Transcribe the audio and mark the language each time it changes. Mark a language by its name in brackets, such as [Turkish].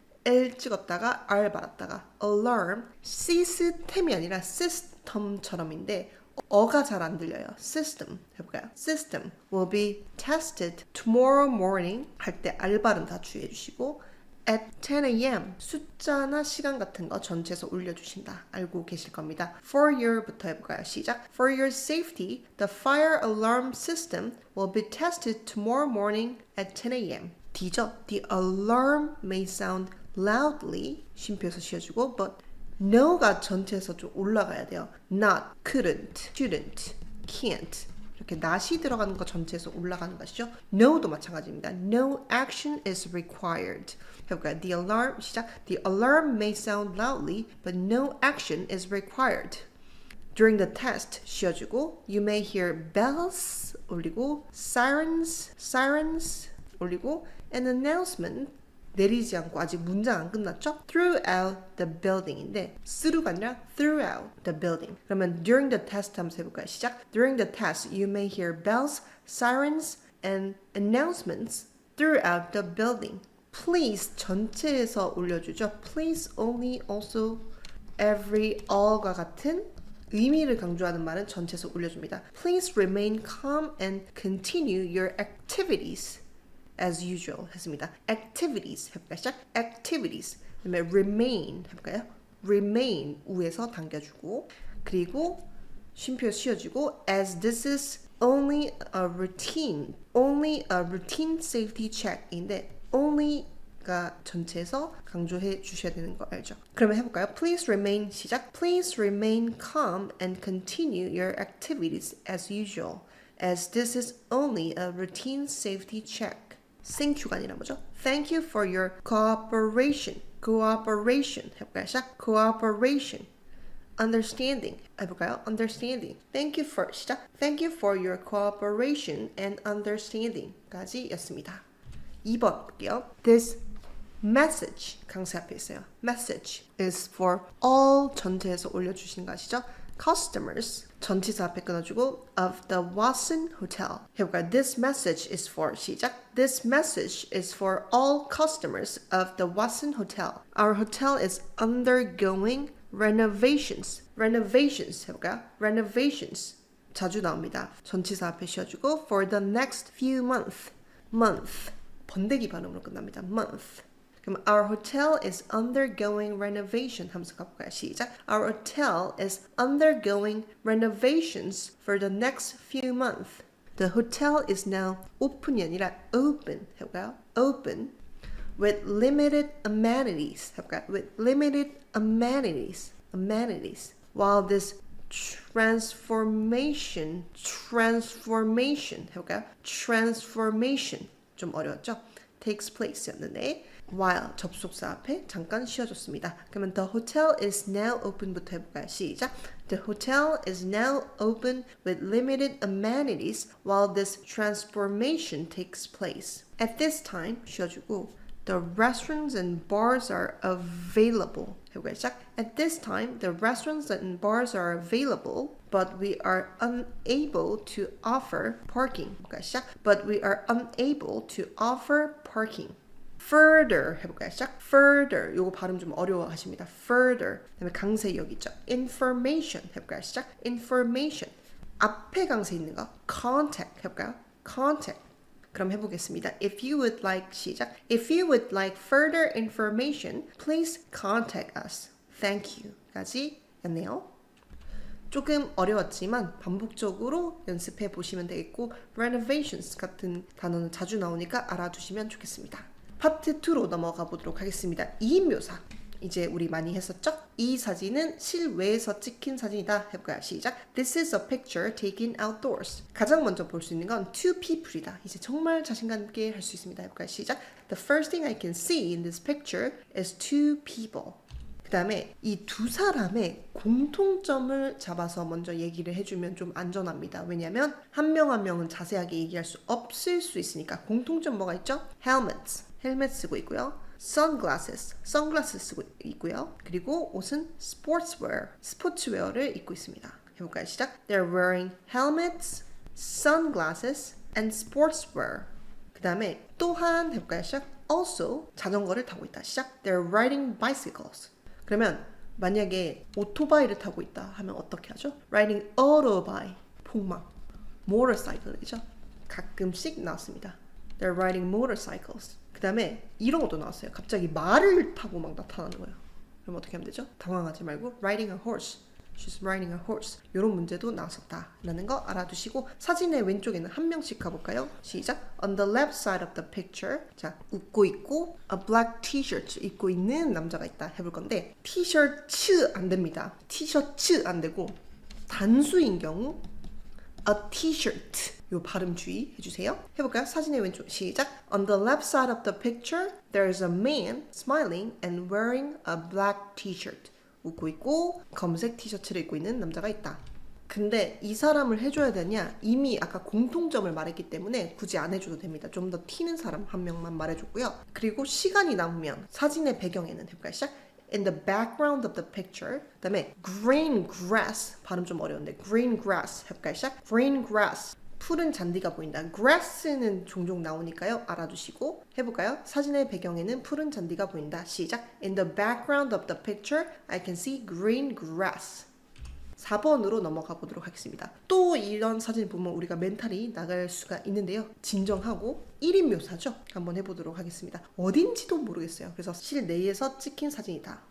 [Korean] L 찍었다가 R 받았다가 alarm. 시스템이 아니라 시스템처럼인데 어가 잘 안 들려요. system 해볼까요? [English] system will be tested tomorrow morning [Korean] 할 때 R 발음 다 주의해 주시고 [English] at 10 a.m. [Korean] 숫자나 시간 같은 거 전체에서 올려주신다. 알고 계실 겁니다. [English] For your [Korean] 부터 해볼까요? 시작. [English] For your safety, the fire alarm system will be tested tomorrow morning at 10 a.m. [Korean] D죠? [English] The alarm may sound loudly [Korean] 쉼표에서 씌워주고 [English] but no가 [Korean] 전체에서 좀 올라가야 돼요. [English] Not, couldn't, shouldn't, can't [Korean] 이렇게 not이 들어가는 거 전체에서 올라가는 것이죠. No도 마찬가지입니다. [English] No action is required. [Korean] 해볼까요? [English] The alarm [Korean] 시작. [English] The alarm may sound loudly, but no action is required. During the test 쉬어주고 you may hear bells 올리고 sirens 올리고 an announcement [Korean] 내리지 않고 아직 문장 안 끝났죠? [English] Throughout the building인데 through가 아니라 throughout the building. [Korean] 그러면 during the test 한번 해볼까요? 시작. [English] During the test, you may hear bells, sirens, and announcements throughout the building. [Korean] Please 전체에서 올려주죠. Please only, also, every, all과 같은 의미를 강조하는 말은 전체에서 올려줍니다. [English] Please remain calm and continue your activities. as usual 했습니다. [Korean] activities 해볼까요? 시작. activities. 그다음에 remain 해볼까요? remain 우에서 당겨주고 그리고 쉼표 씌워주고 [English] as this is only a routine safety check [Korean] 인데 only가 전체에서 강조해 주셔야 되는 거 알죠? 그러면 해볼까요? [English] Please remain [Korean] 시작. [English] Please remain calm and continue your activities as usual as this is only a routine safety check. [Korean] Thank you가 아니라 뭐죠? [English] Thank you for your cooperation. [Korean] 해볼까요? 시작. Cooperation. Understanding. 해볼까요? Understanding. [English] Thank you for [Korean] 시작. [English] Thank you for your cooperation and understanding까지였습니다. [Korean] 2번 볼게요. [English] This message [Korean] 강세 앞에 있어요. [English] Message is for all [Korean] 전체에서 올려주신 거 아시죠? [English] Customers [Korean] 전치사 앞에 끊어주고 [English] of the Watson Hotel 해볼까요? This message is for 시작. This message is for all customers of the Watson Hotel. Our hotel is undergoing renovations 해볼까요? [Korean] Renovations 자주 나옵니다. 전치사 앞에 씌워주고 [English] for the next few months [Korean] 번데기 발음으로 끝납니다. [English] month 그럼 our hotel is undergoing renovation [Korean] 하면서 가볼까요? 시작. [English] Our hotel is undergoing renovations for the next few months. The hotel is now open이 아니라 open 해볼까요? Open with limited amenities 해볼까요? With limited amenities. While this transformation 해볼까요? [Korean] Transformation 좀 어려웠죠? [English] takes place [Korean] 였는데 while 접속사 앞에 잠깐 쉬어줬습니다. 그러면 [English] the hotel is now open [Korean] 부터 해볼까요? 시작. [English] The hotel is now open with limited amenities while this transformation takes place. At this time 쉬어주고 the restaurants and bars are available. [Korean] 해볼까요? 시작. [English] At this time the restaurants and bars are available but we are unable to offer parking. [Korean] 해볼까요? 시작. [English] But we are unable to offer parking. [Korean] Further 해볼까요? 시작. Further 요거 발음 좀 어려워하십니다. Further 그다음에 강세 여기 있죠. Information 해볼까요? 시작. Information 앞에 강세 있는 거 contact 해볼까요? Contact 그럼 해보겠습니다. [English] If you would like [Korean] 시작. [English] If you would like further information, please contact us. [Korean] Thank you 까지였네요. 조금 어려웠지만 반복적으로 연습해 보시면 되겠고 renovations 같은 단어는 자주 나오니까 알아두시면 좋겠습니다. 파트 2로 넘어가 보도록 하겠습니다. 2인 묘사 이제 우리 많이 했었죠? 이 사진은 실외에서 찍힌 사진이다 해볼까요? 시작. [English] This is a picture taken outdoors. [Korean] 가장 먼저 볼 수 있는 건 two people이다. 이제 정말 자신감 있게 할 수 있습니다. 해볼까요? 시작. [English] The first thing I can see in this picture is two people. [Korean] 그 다음에 이 두 사람의 공통점을 잡아서 먼저 얘기를 해주면 좀 안전합니다. 왜냐하면 한 명 한 명은 자세하게 얘기할 수 없을 수 있으니까. 공통점 뭐가 있죠? Helmets 헬멧 쓰고 있고요. sunglasses, 선글라스 쓰고 있고요. 그리고 옷은 sportswear, 스포츠웨어를 입고 있습니다. 해볼까요? 시작. [English] They're wearing helmets, sunglasses, and sportswear. [Korean] 그 다음에 또한 해볼까요? 시작. [English] Also, [Korean] 자전거를 타고 있다. 시작. [English] They're riding bicycles. [Korean] 그러면 만약에 오토바이를 타고 있다 하면 어떻게 하죠? [English] Riding autobike, 폭망. [Korean] motorcycle이죠. 가끔씩 나왔습니다. [English] They're riding motorcycles. [Korean] 그 다음에 이런 것도 나왔어요. 갑자기 말을 타고 막 나타나는 거예요. 그럼 어떻게 하면 되죠? 당황하지 말고 [English] riding a horse. She's riding a horse. [Korean] 이런 문제도 나왔었다라는 거 알아두시고 사진의 왼쪽에는 한 명씩 가볼까요? 시작. [English] On the left side of the picture. [Korean] 자, 웃고 있고 [English] a black t-shirt [Korean] 입고 있는 남자가 있다 해볼 건데 티셔츠 안 됩니다. 티셔츠 안 되고 단수인 경우 a t-shirt 요 발음 주의 해주세요. 해볼까요? 사진의 왼쪽 시작. [English] On the left side of the picture, there's a man smiling and wearing a black t-shirt. [Korean] 웃고 있고 검색 티셔츠를 입고 있는 남자가 있다. 근데 이 사람을 해줘야 되냐? 이미 아까 공통점을 말했기 때문에 굳이 안 해줘도 됩니다. 좀 더 튀는 사람 한 명만 말해줬고요. 그리고 시간이 남으면 사진의 배경에는 해볼까요? 시작. [English] In the background of the picture. [Korean] 그 다음에 green grass. 발음 좀 어려운데 green grass 해볼까요? 시작. green grass. 푸른 잔디가 보인다. grass는 종종 나오니까요. 알아두시고 해볼까요? 사진의 배경에는 푸른 잔디가 보인다. 시작. [English] In the background of the picture, I can see green grass. [Korean] 4번으로 넘어가 보도록 하겠습니다. 또 이런 사진 보면 우리가 멘탈이 나갈 수가 있는데요. 진정하고 1인 묘사죠. 한번 해보도록 하겠습니다. 어딘지도 모르겠어요. 그래서 실내에서 찍힌 사진이다.